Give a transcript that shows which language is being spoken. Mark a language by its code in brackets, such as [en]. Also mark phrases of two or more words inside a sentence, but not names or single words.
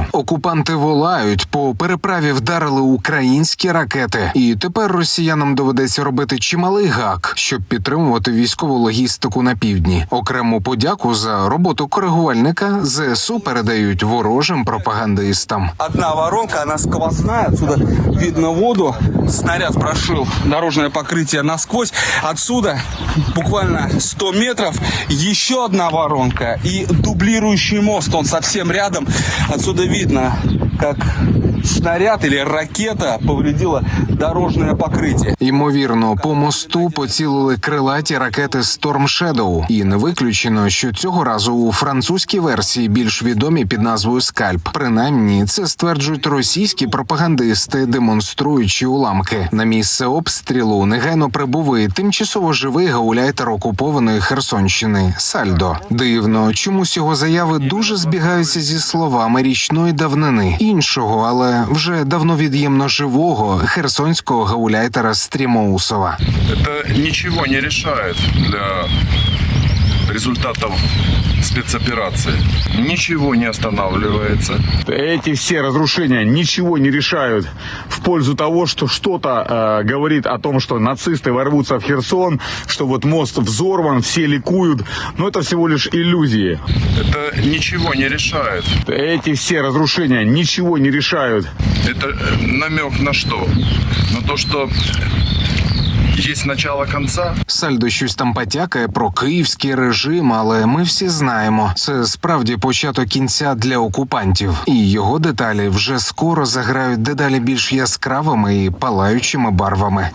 [uk] Окупанти волають, по переправі вдарили українські ракети. І тепер росіянам доведеться робити чималий гак, щоб підтримувати військову логістику на півдні. Окрему подяку за роботу коригувальника ЗСУ передають ворожим пропагандистам. [ru] Одна воронка, она сквозная, отсюда видно воду. Снаряд прошил дорожное покрытие насквозь. Отсюда буквально 100 метров еще одна воронка и дублирующий мост, он совсем рядом. Отсюда видно, как снаряд или ракета повредила дорожное покриття. [uk] Ймовірно, по мосту поцілили крилаті ракети Storm Shadow. І не виключено, що цього разу у французькій версії, більш відомі під назвою «Скальп». Принаймні, це стверджують російські пропагандисти, демонструючи уламки. На місце обстрілу негайно прибув і тимчасово живий гауляйтер окупованої Херсонщини Сальдо. Дивно, чомусь його заяви дуже збігаються зі словами річної давнини іншого, але вже давно від'ємно живого херсонського гауляйтера Стрімоусова. Це нічого не вирішує для [ru] результатов спецоперации. Ничего не останавливается. Эти все разрушения ничего не решают в пользу того, что что-то говорит о том, что нацисты ворвутся в Херсон, что вот мост взорван, все ликуют. Но это всего лишь иллюзии. Это ничего не решает. Эти все разрушения ничего не решают. Это намек на что? На то, что [uk] є начало кінця. Сальдо щось там потякає про київський режим, але ми всі знаємо, це справді початок кінця для окупантів. І його деталі вже скоро заграють дедалі більш яскравими і палаючими барвами.